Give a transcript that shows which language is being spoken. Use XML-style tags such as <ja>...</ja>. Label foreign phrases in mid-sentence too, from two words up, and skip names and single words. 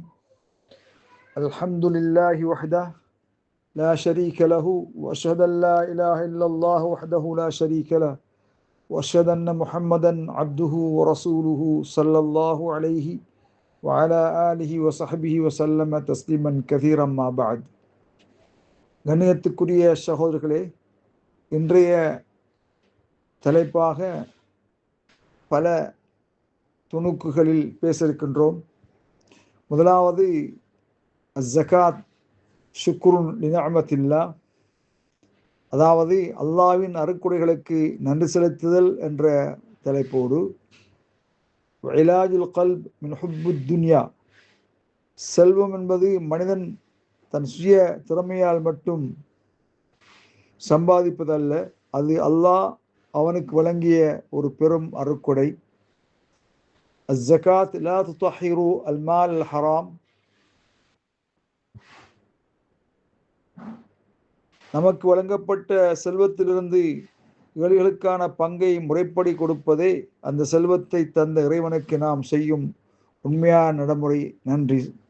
<ar>الحمد لله وحده لا شريك له وأشهد أن لا إله إلا الله وحده لا شريك له وأشهد أن محمدا عبده ورسوله صلى الله عليه وعلى آله وصحبه وسلم تسليما كثيرا ما بعد.</ar> <ta>கண்ணியத்துக்குரிய சகோதரர்களே, இன்றைய தலைப்பாக பல துணுக்குகளில் பேச இருக்கின்றோம். முதலாவது</ta> <ar>زكاة شكر لنعمة الله,</ar> <ta>அதாவது அல்லாஹ்வின் அருட்கொடைகளுக்கு நன்றி செலுத்துதல் என்ற தலைப்போடு</ta> <ar>علاج القلب من حب الدنيا,</ar> <ta>செல்வம் என்பது மனிதன் தன் சுய திறமையால் மட்டும் சம்பாதிப்பதல்ல, அது அல்லாஹ் அவனுக்கு வழங்கிய ஒரு பெரும் அருட்கொடை.</ta> <ar>الزكاة لا تطهر المال الحرام.</ar> <ta>நமக்கு வழங்கப்பட்ட செல்வத்திலிருந்து ஏழைகளுக்கான பங்கை முறைப்படி கொடுப்பதே அந்த செல்வத்தை தந்த இறைவனுக்கு நாம் செய்யும் உண்மையான நடைமுறை. நன்றி.</ta>